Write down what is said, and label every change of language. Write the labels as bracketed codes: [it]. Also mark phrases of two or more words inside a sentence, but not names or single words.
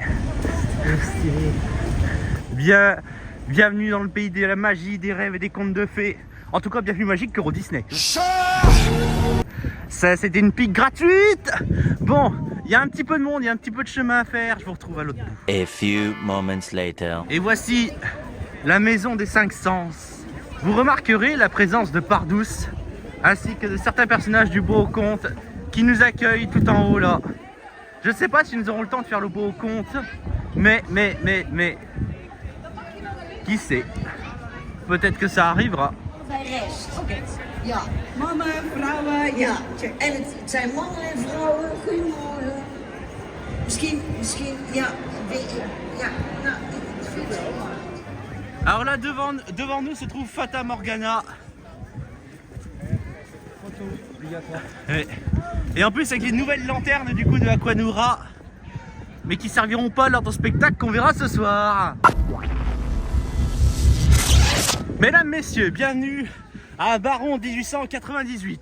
[fr] C'est stylé. Bienvenue dans le pays de la magie, des rêves et des contes de fées. En tout cas, bien plus magique que Euro Disney. Ça, c'était une pique gratuite. Bon, il y a un petit peu de monde, il y a un petit peu de chemin à faire. Je vous retrouve à l'autre bout. [en] A few moments later. [fr] Et voici la maison des 5 sens. Vous remarquerez la présence de Pardouce, ainsi que de certains personnages du beau conte qui nous accueillent tout en haut là. Je sais pas si nous aurons le temps de faire le beau conte, mais... Qui sait? Peut-être que ça arrivera. [nl] Bij rest. Ja, mannen, vrouwen, ja. En het zijn mannen en vrouwen. Goedemorgen. Misschien, ja, weet je, ja, nou, ik vind het wel. [fr] Alors là, devant nous se trouve Fata Morgana. Photo obligatoire. Et en plus avec les nouvelles lanternes du coup de Aquanura, mais qui serviront pas lors d'un spectacle qu'on verra ce soir. Mesdames, messieurs, bienvenue à Baron 1898.